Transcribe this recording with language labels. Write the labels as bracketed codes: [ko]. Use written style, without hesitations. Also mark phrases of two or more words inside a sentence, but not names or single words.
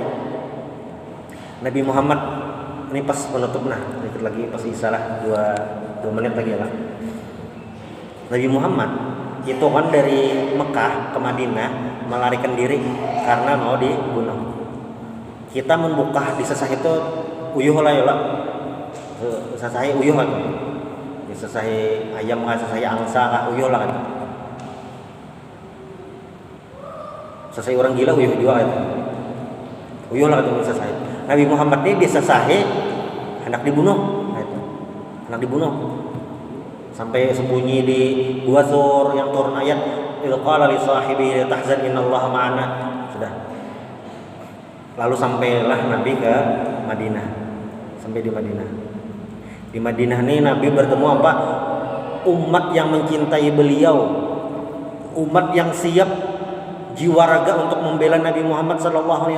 [id] Nabi Muhammad ini pas penutup, dikit lagi pas isalah 2 menit lagi ya. Nabi Muhammad itu kan dari Mekah ke Madinah melarikan diri karena mau dibunuh. [bjn] Kita membuka di sesah itu uyuh lah ya lah. Sesah uyuh kan. Di sesah ayam kan, sesah angsa kan uyuh lah kan. Sesah orang gila uyuh juga kan. Uyuh lah kan sesah. [id] Nabi Muhammad ini di sesah hendak dibunuh. Hendak dibunuh. Sampai sembunyi di gua Tsur yang turun ayat [ar] قال لصاحبه تحزن إن الله معنا. [id] Sudah. Lalu sampailah Nabi ke Madinah. Sampai di Madinah. Di Madinah ini Nabi bertemu apa? Umat yang mencintai beliau. Umat yang siap jiwa raga untuk membela Nabi Muhammad SAW.